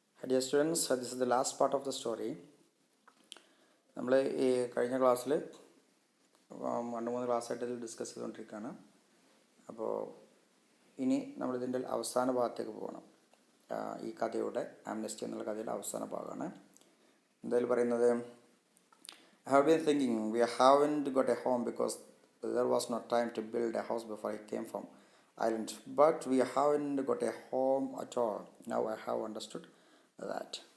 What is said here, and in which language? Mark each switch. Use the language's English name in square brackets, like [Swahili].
[English] Dear students, this is the last part of the story. [Malayalam] നമ്മൾ ഈ കഴിഞ്ഞ ക്ലാസ്സിൽ 2-3 ക്ലാസ്സായിട്ട് ഇതിൽ ഡിസ്കസ് ചെയ്തുകൊണ്ടിരിക്കുകയാണ്. അപ്പോൾ ഇനി നമ്മളിതിൻ്റെ അവസാന ഭാഗത്തേക്ക് പോകണം. ഈ കഥയുടെ ആംനെസ്റ്റി എന്നുള്ള കഥയുടെ അവസാന ഭാഗമാണ്. എന്തായാലും പറയുന്നത്, [English] I have been thinking we haven't got a home because there was no time to build a house before I came from island. But we haven't got a home at all. Now I have understood that.